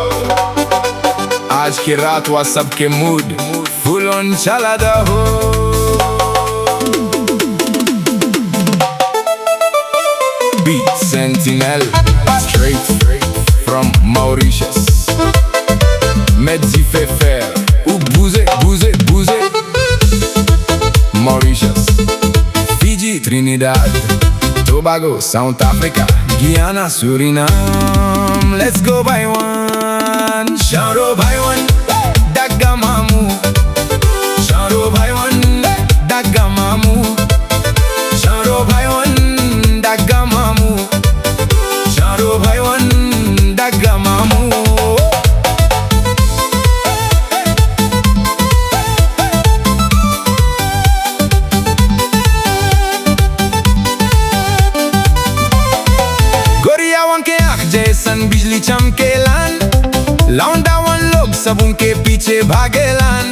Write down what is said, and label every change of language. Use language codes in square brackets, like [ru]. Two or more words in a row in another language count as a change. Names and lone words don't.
[bho] आज की रात वा सबके मूड [en] full on [bho] चला दो हो। [en] Beat Sentinel straight from Mauritius. [mfe] Mezzi fait faire ou bouger, bouger, bouger. [en] Mauritius, Fiji, Trinidad, Tobago, South Africa, Guyana, Suriname. Let's go Bhaiwan, Chanro Bhaiwan Dagga Mamou, Chanro Bhaiwan Dagga Mamou, Chanro Bhaiwan Dagga Mamou, Chanro Bhaiwan Dagga Mamou. [bho] जैसन बिजली चमकेलन, लौंडा वन लोग सब उनके पीछे भागेलन।